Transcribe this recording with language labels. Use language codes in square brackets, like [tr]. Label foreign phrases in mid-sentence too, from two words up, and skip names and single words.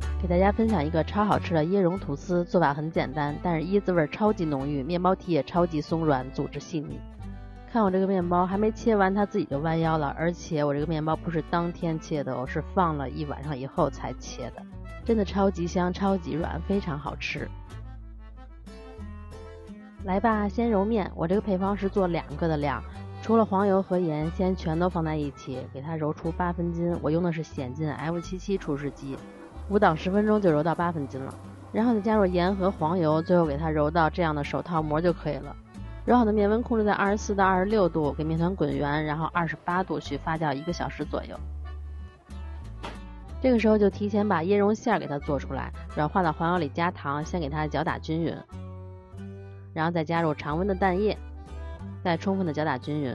[zh] 給大家分享一個超好吃的椰蓉吐司，做法很簡單，但是椰子味超級濃郁，面包體也超級鬆軟，組織細膩。看我這個面包還沒切完，它自己就彎腰了，而且我這個面包不是當天切的，我是放了1晚上以後才切的，真的超級香，超級軟，非常好吃。來吧，先揉面，我這个配方是做2个的量，除了黄油和鹽，先全都放在一起，给它揉出8分筋。我用的是显劲 F77 厨师机，5到10分鐘就揉到8分筋了。然後再加入鹽和黃油，最後給它揉到這樣的手套膜就可以了。揉好的面溫控制在24到26度，給面團滾圓，然後28度去發酵1個小時左右。這個時候就提前把椰蓉餡給它做出來，軟化到黃油裡加糖，先給它攪打均勻，然後再加入常溫的蛋液，再充分的攪打均勻。